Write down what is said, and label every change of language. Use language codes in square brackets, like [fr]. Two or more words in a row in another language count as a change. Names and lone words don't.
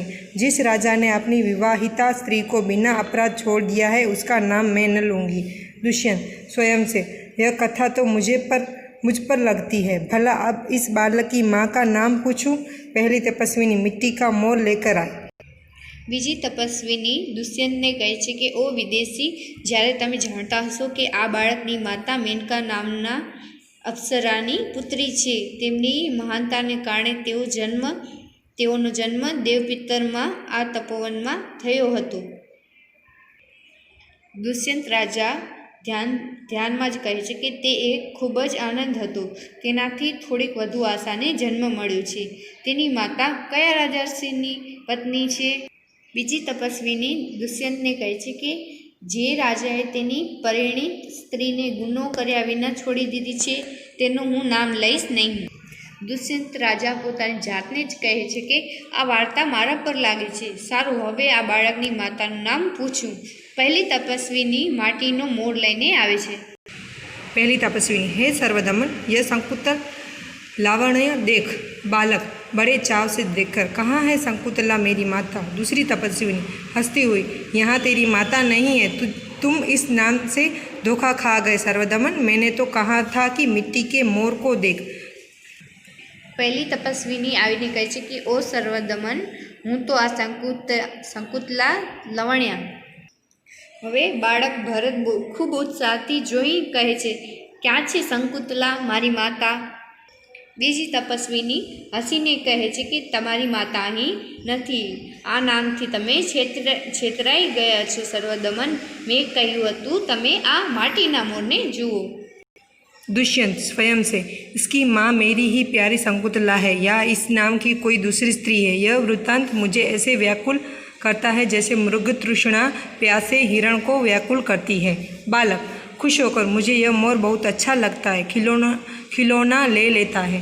[hi] जिस राजा ने अपनी विवाहिता स्त्री को बिना अपराध छोड़ दिया है उसका नाम मैं न लूँगी। दुष्यंत स्वयं से। यह कथा तो मुझ पर लगती है, भला अब इस बालक की माँ का नाम पूछूं? पहली तपस्विनी मिट्टी का मोर लेकर आए। [gu] બીજી તપસ્વિની દુષ્યંતને કહે છે કે ઓ વિદેશી, જ્યારે તમે જાણતા હશો કે આ બાળકની માતા મેનકા નામની અપ્સરાની પુત્રી છે, તેમની મહાનતાને કારણે તેઓનો જન્મ દેવપિતરમાં આ તપોવનમાં થયો હતો। દુષ્યંત રાજા ધ્યાનમાં જ કહે છે કે તે એક ખૂબ જ આનંદ હતો। તેનાથી થોડીક વધુ આશાને જન્મ મળ્યો છે। તેની માતા કયા રાજર્ષિની પત્ની છે? બીજી તપસ્વિની દુષ્યંતને કહે છે કે જે રાજાએ તેની પરિણીત સ્ત્રીને ગુનો કર્યા વિના છોડી દીધી છે તેનું હું નામ લઈશ નહીં। દુષ્યંત રાજા પોતાની જાતને જ કહે છે કે આ વાર્તા મારા પર લાગે છે. સારું, હવે આ બાળકની માતાનું નામ પૂછું. પહેલી તપસ્વીની માટીનો મોર લઈને આવે છે. [hi] पहली तपस्विनी, हे सर्वदमन, यह संकुतल लावण्य देख. बालक बड़े चाव से देखकर, कहाँ है संकुतला मेरी माता? दूसरी तपस्विनी हंसती हुई, यहाँ तेरी माता नहीं है, तुम इस नाम से धोखा खा गए सर्वदमन. मैंने तो कहा था कि मिट्टी के मोर को देख. [gu] પહેલી તપસ્વીની આવીને કહે છે કે ઓ સર્વદમન, હું તો આ સંકુતલા લવણ્યા. હવે બાળક ભરત ખૂબ ઉત્સાહથી જોઈ કહે છે, ક્યાં છે સંકુતલા મારી માતા? બીજી તપસ્વીની હસીને કહે છે કે તમારી માતા અહીં નથી. આ નામથી તમે છેતરાઈ ગયા છો સર્વદમન. મેં કહ્યું હતું તમે આ માટીના મોરને જુઓ. [hi] दुष्यंत स्वयं से, इसकी माँ मेरी ही प्यारी संकुतला है या इस नाम की कोई दूसरी स्त्री है? यह वृत्तांत मुझे ऐसे व्याकुल करता है जैसे मृग तृष्णा प्यासे हिरण को व्याकुल करती है. बालक खुश होकर, मुझे यह मोर बहुत अच्छा लगता है, खिलौना ले लेता है.